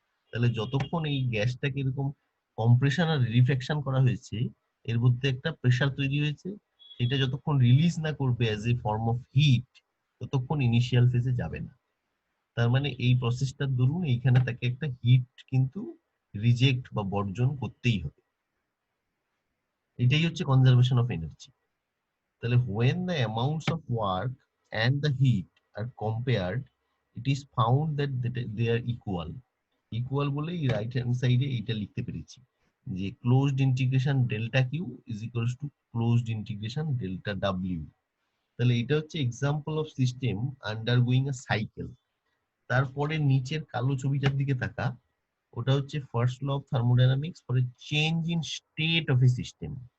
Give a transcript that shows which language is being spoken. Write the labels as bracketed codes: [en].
[bn] তাহলে যতক্ষণ এই গ্যাসটাকে এরকম কম্প্রেশন আর রিফ্র্যাকশন করা হয়েছে, এর মধ্যে একটা প্রেসার তৈরি হয়েছে, সেটা যতক্ষণ রিলিজ না করবে as a form of heat, ততক্ষণ ইনিশিয়াল ফেজে যাবে না। তার মানে এই প্রসেসটার দরুন এইখানে তাকে একটা হিট কিন্তু রিজেক্ট বা বর্জন করতেই হবে। এটাই হচ্ছে কনজারভেশন অফ এনার্জি। [en] তাহলে when the amounts of work and the heat are compared, it is found that they are equal. Equal বলে right hand সাইডে [bn] এইটা লিখতে পেরেছি যে [en] Closed integration delta Q is equals to closed integration delta W. [bn] তাহলে এটা হচ্ছে [en] Example of system undergoing a cycle. [bn] তারপরে নিচের কালো ছবিটার দিকে তাকা, ওটা হচ্ছে [en] First law of thermodynamics for a change in state of a system.